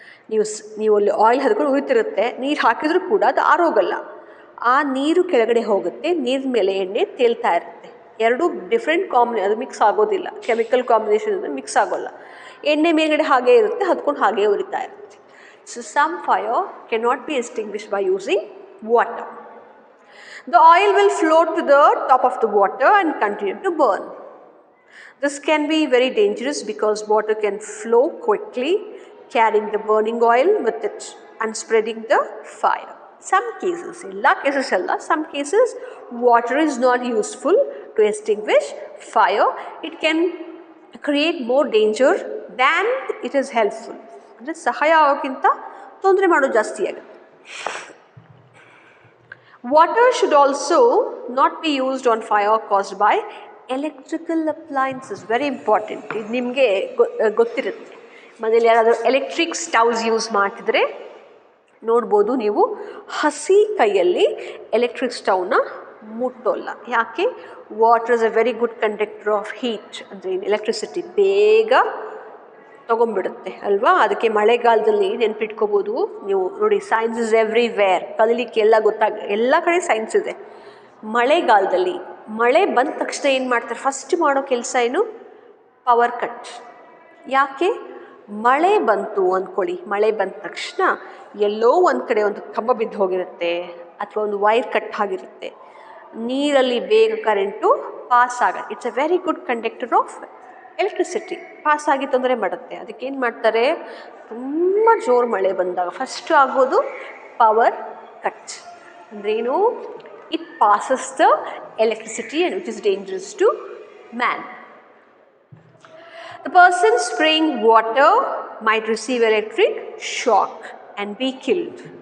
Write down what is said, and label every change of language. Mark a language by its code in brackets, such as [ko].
[kn] ನೀವು ಅಲ್ಲಿ ಆಯಿಲ್ ಹದ್ಕೊಂಡು ಉರಿತಿರುತ್ತೆ, ನೀರು ಹಾಕಿದ್ರೂ ಕೂಡ ಅದು ಆರೋಗಲ್ಲ, ಆ ನೀರು ಕೆಳಗಡೆ ಹೋಗುತ್ತೆ, ನೀರಿನ ಮೇಲೆ ಎಣ್ಣೆ ತೇಲ್ತಾ ಇರುತ್ತೆ. ಎರಡು ಡಿಫ್ರೆಂಟ್ ಅದು ಮಿಕ್ಸ್ ಆಗೋದಿಲ್ಲ, ಕೆಮಿಕಲ್ ಕಾಂಬಿನೇಷನ್ ಮಿಕ್ಸ್ ಆಗೋಲ್ಲ. ಎಣ್ಣೆ ಮೇಲ್ಗಡೆ ಹಾಗೇ ಇರುತ್ತೆ, ಹದ್ಕೊಂಡು ಹಾಗೇ ಉರಿತಾ ಇರುತ್ತೆ. [en] So some fire cannot be extinguished by using water. The oil will float to the top of the water and continue to burn. This can be very dangerous because water can flow quickly, carrying the burning oil with it and spreading the fire. Some cases, some cases water is not useful to extinguish fire. It can create more danger than it is helpful. [kn] ಅಂದರೆ ಸಹಾಯ ಆಗೋಕ್ಕಿಂತ ತೊಂದರೆ ಮಾಡೋದು ಜಾಸ್ತಿ ಆಗುತ್ತೆ. [en] Water should also not be used on fire caused by electrical appliances. Very important. [kn] ಇದು ನಿಮಗೆ ಗೊತ್ತಿರುತ್ತೆ. ಮನೇಲಿ ಯಾರಾದರೂ ಎಲೆಕ್ಟ್ರಿಕ್ ಸ್ಟವ್ಸ್ ಯೂಸ್ ಮಾಡ್ತಿದ್ರೆ ನೋಡ್ಬೋದು ನೀವು, ಹಸಿ ಕೈಯಲ್ಲಿ ಎಲೆಕ್ಟ್ರಿಕ್ ಸ್ಟವ್ನ ಮುಟ್ಟೋಲ್ಲ. ಯಾಕೆ? [en] water is a very good conductor of heat, [kn] ಅಂದರೆ ಎಲೆಕ್ಟ್ರಿಸಿಟಿ ಬೇಗ ತೊಗೊಂಡ್ಬಿಡುತ್ತೆ ಅಲ್ವಾ. ಅದಕ್ಕೆ ಮಳೆಗಾಲದಲ್ಲಿ ನೆನ್ಪಿಟ್ಕೋಬೋದು ನೀವು. ನೋಡಿ, [en] science is everywhere, [kn] ಕಲೀಲಿಕ್ಕೆ ಎಲ್ಲ ಎಲ್ಲ ಕಡೆ ಸೈನ್ಸ್ ಇದೆ. ಮಳೆಗಾಲದಲ್ಲಿ ಮಳೆ ಬಂದ ತಕ್ಷಣ ಏನು ಮಾಡ್ತಾರೆ? ಫಸ್ಟ್ ಮಾಡೋ ಕೆಲಸ ಏನು? Power cut. ಯಾಕೆ? ಮಳೆ ಬಂತು ಅಂದ್ಕೊಳ್ಳಿ, ಮಳೆ ಬಂದ ತಕ್ಷಣ ಎಲ್ಲೋ ಒಂದು ಕಡೆ ಒಂದು ಕಂಬ ಬಿದ್ದು ಹೋಗಿರುತ್ತೆ ಅಥವಾ ಒಂದು ವೈರ್ ಕಟ್ ಆಗಿರುತ್ತೆ, ನೀರಲ್ಲಿ ಬೇಗ ಕರೆಂಟು ಪಾಸ್ ಆಗುತ್ತೆ. [en] It's a very good conductor of electricity. [kn] Pass ಆಗಿ ತೊಂದರೆ ಮಾಡುತ್ತೆ. ಅದಕ್ಕೇನು ಮಾಡ್ತಾರೆ? ತುಂಬ ಜೋರು ಮಳೆ ಬಂದಾಗ ಫಸ್ಟು ಆಗೋದು ಪವರ್ ಕಟ್. ಅಂದ್ರೇನು? [en] It passes the electricity and which is dangerous to man. The person spraying water might receive electric shock and be killed.